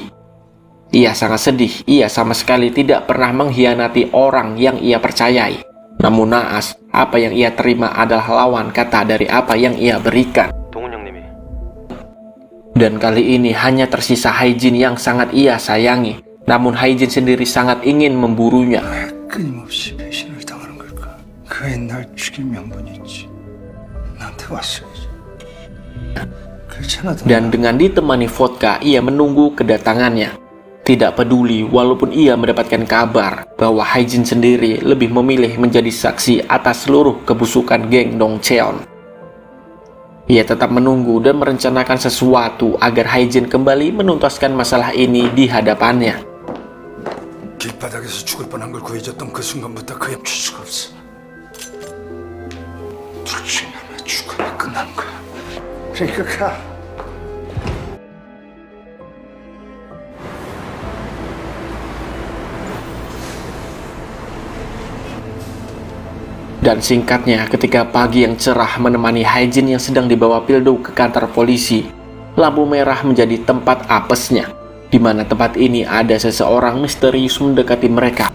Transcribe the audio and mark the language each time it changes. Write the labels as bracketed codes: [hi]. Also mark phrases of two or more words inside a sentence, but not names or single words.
[id] Ia sangat sedih, ia sama sekali tidak pernah mengkhianati orang yang ia percayai. Namun naas, apa yang ia terima adalah lawan kata dari apa yang ia berikan. Dan kali ini hanya tersisa Haijin yang sangat ia sayangi. Namun Haijin sendiri sangat ingin memburunya. [ko] 끊임없이 배신을 당하는 걸까? 그의 날 죽일 명분이 있지. 나한테 왔어야지. 그렇잖아. [id] Dan dengan ditemani vodka, ia menunggu kedatangannya. Tidak peduli walaupun ia mendapatkan kabar bahwa Haijin sendiri lebih memilih menjadi saksi atas seluruh kebusukan geng Dongcheon. Ia tetap menunggu dan merencanakan sesuatu agar Haijin kembali menuntaskan masalah ini di hadapannya. [ko] 길바닥에서 죽을 뻔한 걸 구해줬던 그 순간부터 그의 멈출 수가 없어. 둘 중에 하나 죽으면 끝나는 거야. 그러니까 가. [id] Dan singkatnya, ketika pagi yang cerah menemani Haijin yang sedang dibawa Pildo ke kantor polisi, lampu merah menjadi tempat apesnya, di mana tempat ini ada seseorang misterius mendekati mereka.